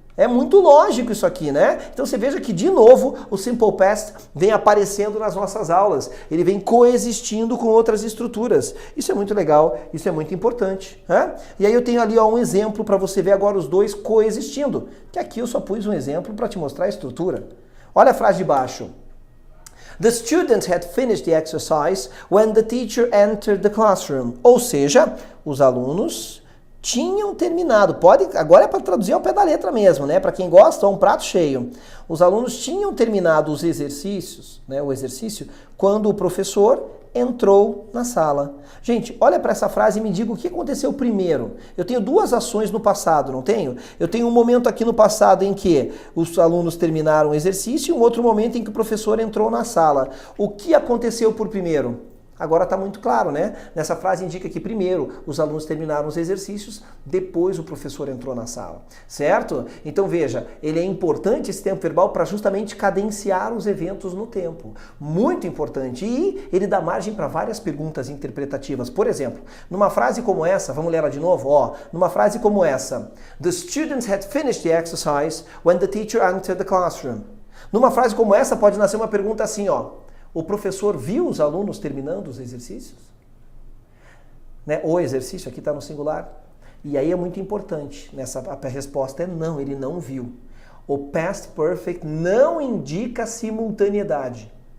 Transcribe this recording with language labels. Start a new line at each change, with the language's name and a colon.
Portuguese: É muito lógico isso aqui, né? Então você veja que, de novo, o simple past vem aparecendo nas nossas aulas. Ele vem coexistindo com outras estruturas. Isso é muito legal, isso é muito importante, né? E aí eu tenho ali, ó, um exemplo para você ver agora os dois coexistindo. Que aqui eu só pus um exemplo para te mostrar a estrutura. Olha a frase de baixo.
English: The students had finished the exercise when the teacher entered the classroom.
Portuguese: Ou seja, os alunos tinham terminado. Agora é para traduzir ao pé da letra mesmo, né? Para quem gosta, é um prato cheio. Os alunos tinham terminado os exercícios, né? O exercício, quando o professor entrou na sala. Gente, olha para essa frase e me diga o que aconteceu primeiro. Eu tenho duas ações no passado, não tenho? Eu tenho um momento aqui no passado em que os alunos terminaram o exercício e um outro momento em que o professor entrou na sala. O que aconteceu por primeiro? Agora está muito claro, né? Nessa frase indica que primeiro os alunos terminaram os exercícios, depois o professor entrou na sala, certo? Então veja, ele é importante esse tempo verbal para justamente cadenciar os eventos no tempo. Muito importante. E ele dá margem para várias perguntas interpretativas. Por exemplo, numa frase como essa, vamos ler ela de novo? Ó, numa frase como essa,
English: The students had finished the exercise when the teacher entered the classroom.
Portuguese: Numa frase como essa pode nascer uma pergunta assim, ó. O professor viu os alunos terminando os exercícios? Né? O exercício aqui está no singular. E aí é muito importante. A resposta é não, ele não viu. O past perfect não indica simultaneidade.